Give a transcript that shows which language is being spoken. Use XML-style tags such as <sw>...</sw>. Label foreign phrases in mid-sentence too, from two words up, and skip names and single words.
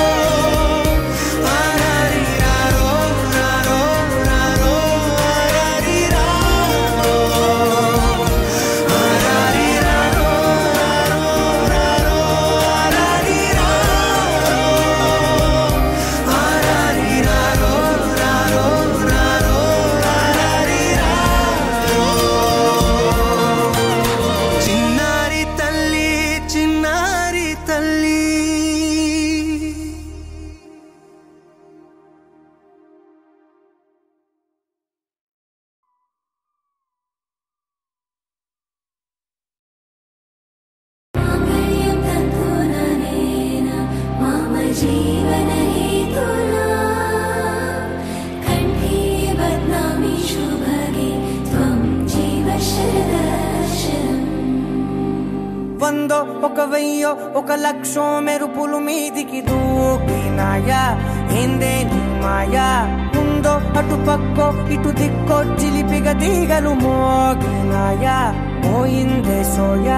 <te>ఆరారి రారో రారో రారో ఆరారి రారో ఆరారి రారో రారో ఆరారి రారో ఆరారి రారో రారో రారో ఆరారి రారో చిన్నారి తల్లి చిన్నారి తల్లి</te> <sa>माङ्गल्यं तन्तुननेन मम जीवनहेतुना कण्ठे बध्नामि शुभगे त्वं जीव शरदर्शनम्</sa> <te>వందో ఒక వెయ్యో ఒక లక్షో మెరుపులు మీదికి దూకినాయా ఏందే నీ మాయా ముందో అటు పక్కో ఇటు దిక్కో చిలిపిగా తీగలు మోగినాయా పోయిందే సోయా</te>